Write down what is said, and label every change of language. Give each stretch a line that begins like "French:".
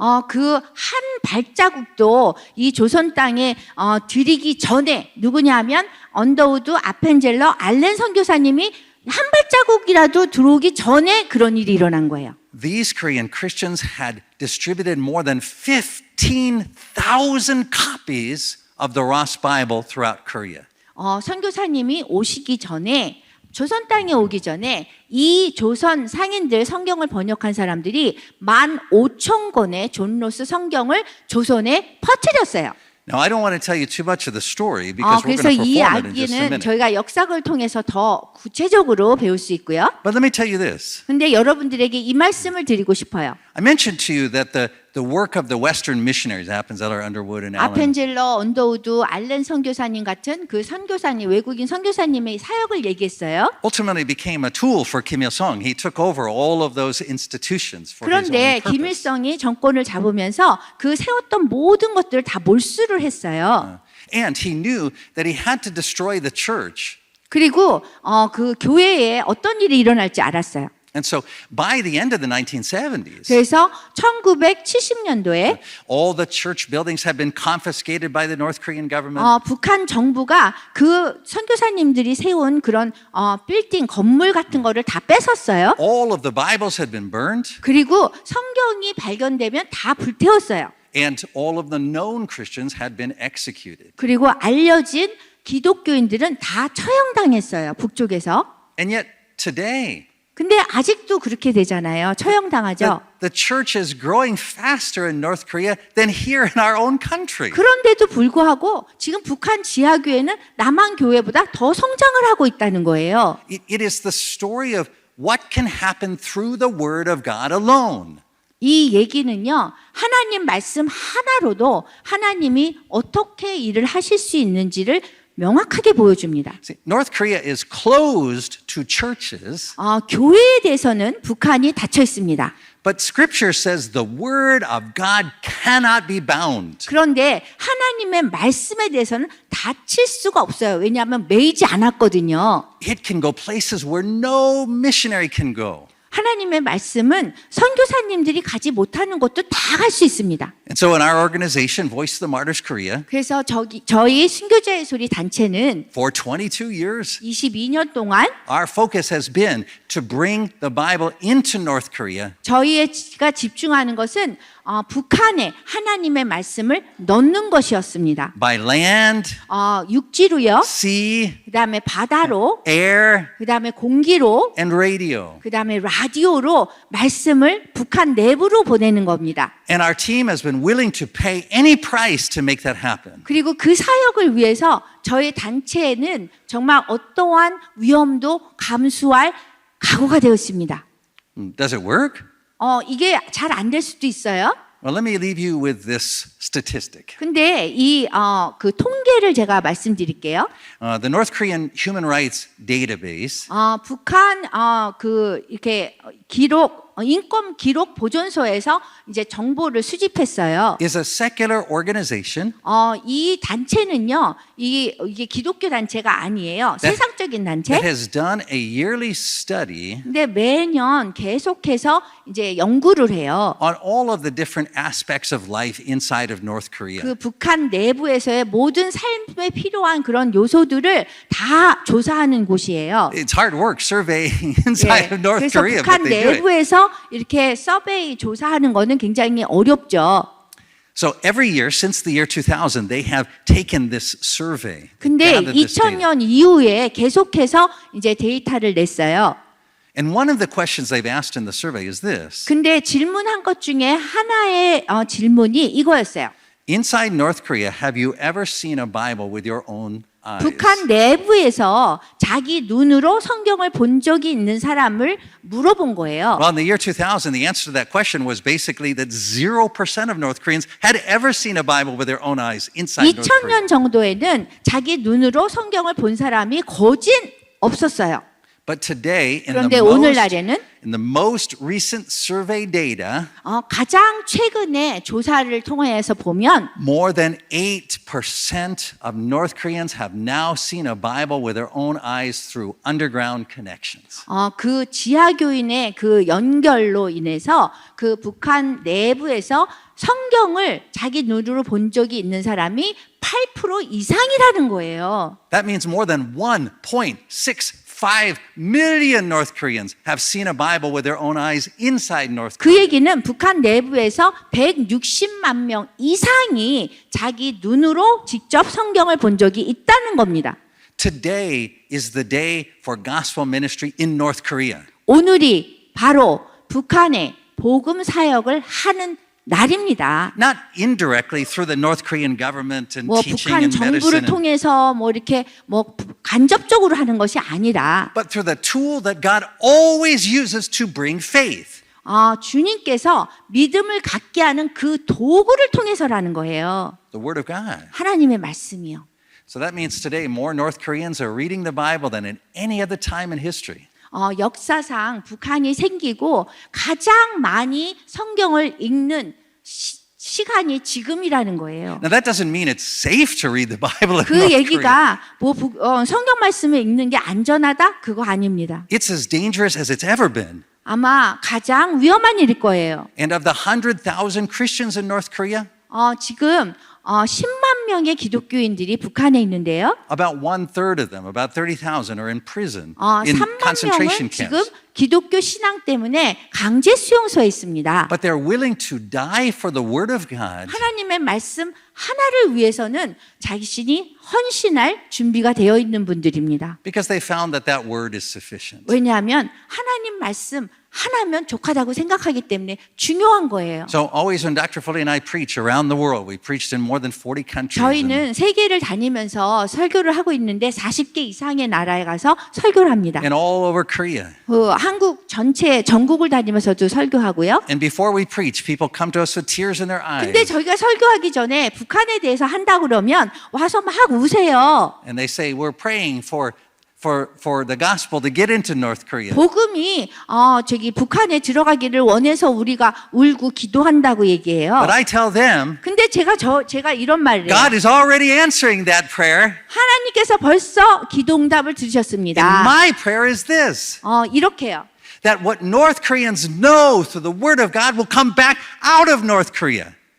Korean: 그 한 발자국도 이 조선 땅에 들이기 전에 누구냐 하면 언더우드, 아펜젤러, 알렌 선교사님이 한 발자국이라도 들어오기 전에 그런 일이 일어난 거예요.
English: these Korean Christians had distributed more than 15,000 copies of the Ross Bible throughout Korea.
Korean: 선교사님이 오시기 전에 조선 땅에 오기 전에 이 조선 상인들 성경을 번역한 사람들이 15,000권의 존 로스 성경을 조선에 퍼뜨렸어요.
English: Now, I don't want to tell you too much of the story because we're
Korean: 그래서
English: going to
Korean: 이
English: perform it in just a
Korean: 이야기는
English: minute.
Korean: 저희가 역사를 통해서 더 구체적으로 배울 수 있고요.
English: But let me tell you this.
Korean: 근데 여러분들에게 이 말씀을 드리고 싶어요.
English: I mentioned to you that the work of the Western missionaries, Appenzeller, Underwood, and Allen,
Korean: 아펜젤러, 언더우드, 알렌 선교사님 같은 그 선교사님, 외국인 선교사님의 사역을 얘기했어요.
English: ultimately became a tool for Kim Il-sung. He took over all of those institutions for his own
Korean: 그런데
English: purpose.
Korean: 김일성이 정권을 잡으면서 그 세웠던 모든 것들을 다 몰수를 했어요.
English: And he knew that he had to destroy the church.
Korean: 그리고 그 교회에 어떤 일이 일어날지 알았어요.
English: And so by the end of the 1970s,
Korean: 그래서 1970년도에
English: all the church buildings had been confiscated by the North Korean government.
Korean: 북한 정부가 그 선교사님들이 세운 그런 빌딩 건물 같은 거를 다 뺏었어요.
English: All of the Bibles had been burned,
Korean: 그리고 성경이 발견되면 다 불태웠어요.
English: and all of the known Christians had been executed.
Korean: 그리고 알려진 기독교인들은 다 처형당했어요. 북쪽에서.
English: And yet today,
Korean: 근데 아직도 그렇게 되잖아요. 처형당하죠.
English: the church is growing faster in North Korea than here in our own country.
Korean: 그런데도 불구하고 지금 북한 지하교회는 남한 교회보다 더 성장을 하고 있다는 거예요.
English: It is the story of what can happen through the Word of God alone.
Korean: 이 얘기는요, 하나님 말씀 하나로도 하나님이 어떻게 일을 하실 수 있는지를 명확하게 보여줍니다.
English: See, North Korea is closed to churches,
Korean: 교회에 대해서는 북한이 닫혀 있습니다. but Scripture says the Word of God cannot be bound. 그런데 하나님의 말씀에 대해서는 닫힐 수가 없어요. 왜냐하면 매이지 않았거든요.
English: It can go places where no missionary can go.
Korean: 하나님의 말씀은 선교사님들이 가지 못하는 곳도 다 갈 수 있습니다.
English: And so in our organization, Voice of the Martyrs Korea,
Korean: 그래서 저희 순교자의 소리 단체는
English: for 22 years,
Korean: 22년 동안
English: our focus has been to bring the Bible into North Korea
Korean: 저희가 집중하는 것은 북한에 하나님의 말씀을 넣는 것이었습니다.
English: by land,
Korean: 육지로요,
English: sea,
Korean: 그다음에 바다로,
English: air,
Korean: 그다음에 공기로,
English: and radio.
Korean: 그다음에 라디오로 말씀을 북한 내부로 보내는 겁니다.
English: And our team has been willing to pay any price to make that happen.
Korean: 그리고 그 사역을 위해서 저희 단체에는 정말 어떠한 위험도 감수할 각오가 되었습니다.
English: Does it work?
Korean: 이게 잘 안 될 수도 있어요.
English: Well, let me leave you with this statistic.
Korean: 근데 그 통계를 제가 말씀드릴게요.
English: The North Korean Human Rights Database
Korean: 북한 이렇게 인권 기록 보존소에서 이제 정보를 수집했어요.
English: is a secular organization
Korean: 이 단체는요, 이게 기독교 단체가 아니에요. 세상적인 단체.
English: that has done a yearly study
Korean: 근데 매년 계속해서 이제 연구를 해요.
English: on all of the different aspects of life inside of North Korea.
Korean: 그 북한 내부에서의 모든 삶에 필요한 그런 요소들을 다 조사하는 곳이에요.
English: It's hard work surveying inside of North
Korean: 그래서
English: Korea,
Korean: 북한
English: but they do it.
Korean: 내부에서 이렇게 서베이 조사하는 거는 굉장히 어렵죠.
English: So every year since the year 2000, they have taken this survey.
Korean: 근데
English: gathered this data.
Korean: 2000년 이후에 계속해서 이제 데이터를 냈어요.
English: And one of the questions they've asked in the survey is this.
Korean: 근데 질문한 것 중에 하나의 질문이 이거였어요.
English: Inside North Korea, have you ever seen a Bible with your own eyes?
Korean: 북한 내부에서 자기 눈으로 성경을 본 적이 있는 사람을 물어본 거예요.
English: Well, in the year 2000, the answer to that question was basically that 0% of North Koreans had ever seen a Bible with their own eyes inside North Korea.
Korean: 2000년 정도에는 자기 눈으로 성경을 본 사람이 거진 없었어요.
English: But today,
Korean: 그런데 오늘날에는
English: in the most recent survey data,
Korean: 가장 최근에 조사를 통해서 보면
English: more than 8% of North Koreans have now seen a Bible with their own eyes through underground connections.
Korean: 그 지하교인의 그 연결로 인해서 그 북한 내부에서 성경을 자기 눈으로 본 적이 있는 사람이 8% 이상이라는 거예요.
English: That means more than 1.65 million North Koreans have seen a Bible with their own eyes inside North
Korean: 그
English: Korea.
Korean: 얘기는 북한 내부에서 160만 명 이상이 자기 눈으로 직접 성경을 본 적이 있다는 겁니다.
English: Today is the day for gospel ministry in North Korea.
Korean: 오늘이 바로 북한의 복음 사역을 하는 날입니다.
English: Not indirectly through the North Korean government and
Korean: 뭐
English: teaching
Korean: 북한
English: and
Korean: 정부를
English: medicine,
Korean: 통해서 뭐 이렇게 뭐 간접적으로 하는 것이 아니라
English: but through the tool that God always uses to bring faith.
Korean: 주님께서 믿음을 갖게 하는 그 도구를 통해서라는 거예요.
English: The Word of God.
Korean: 하나님의 말씀이요.
English: So that means today more North Koreans are reading the Bible than in any other time in history.
Korean: 역사상 북한이 생기고 가장 많이 성경을 읽는 시간이 지금이라는 거예요.
English: Now that doesn't mean it's safe to read the Bible in
Korean: 그
English: North Korea.
Korean: 얘기가 뭐 성경 말씀을 읽는 게 안전하다? 그거 아닙니다.
English: It's as dangerous as it's ever been.
Korean: 아마 가장 위험한 일일 거예요.
English: And of the 100,000 Christians in North Korea,
Korean: 지금 10만 3만 명의 기독교인들이 북한에 있는데요.
English: About 1/3 of them, about 30,000, are in prison, in
Korean: 3만
English: concentration
Korean: 명은 지금
English: camps.
Korean: 기독교 신앙 때문에 강제 수용소에 있습니다.
English: But they're willing to die for the word of God
Korean: 하나님의 말씀 하나를 위해서는 자신이 헌신할 준비가 되어 있는 분들입니다.
English: because they found that that word is sufficient.
Korean: 왜냐하면 하나님 말씀 하나면 족하다고 생각하기 때문에 중요한 거예요.
English: So always when Dr. Foley and I preach around the world, we preached in more than 40 countries.
Korean: 저희는 세계를 다니면서 설교를 하고 있는데 40개 이상의 나라에 가서 설교를 합니다.
English: and all over Korea.
Korean: 한국 전체 전국을 다니면서도 설교하고요.
English: And before we preach, people come to us with tears in their eyes.
Korean: 근데 저희가 설교하기 전에 북한에 대해서 한다 그러면 와서 막 우세요.
English: And they say, we're praying for the gospel to get into North Korea.
Korean: 복음이 저기 북한에 들어가기를 원해서 우리가 울고 기도한다고 얘기해요.
English: But I tell them,
Korean: 근데 제가 이런 말을 해요.
English: God is already answering that prayer.
Korean: 하나님께서 벌써 기도응답을
English: And
Korean: 들으셨습니다.
English: my prayer is this,
Korean: 이렇게요.
English: that what North Koreans know through the word of God will come back out of North Korea.